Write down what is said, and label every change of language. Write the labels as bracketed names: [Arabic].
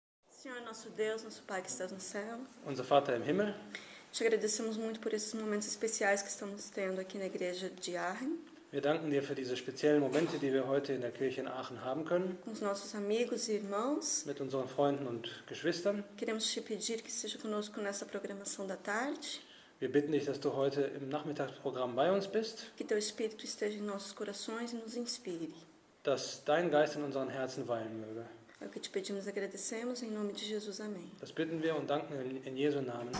[Portuguese] Senhor, nosso Deus, nosso Pai que estás no céu, [German] Unser Vater im Himmel, [Portuguese] te agradecemos muito por esses momentos especiais que estamos tendo aqui na igreja de Aachen, [German] wir danken dir für diese speziellen Momente, die wir heute in der Kirche in Aachen haben können, [Portuguese] com os nossos amigos e irmãos. [German] mit unseren Freunden und Geschwistern. [Portuguese] Queremos te pedir que esteja conosco nessa programação da tarde, [German] Wir bitten dich, dass du heute im Nachmittagsprogramm bei uns bist, [Portuguese] que teu Espírito esteja em nossos corações e nos inspire. [German] dass dein Geist in unseren Herzen weilen möge. [Portuguese] É o que te pedimos e agradecemos, em nome de Jesus, amém. [German] Das bitten wir und danken in Jesu Namen.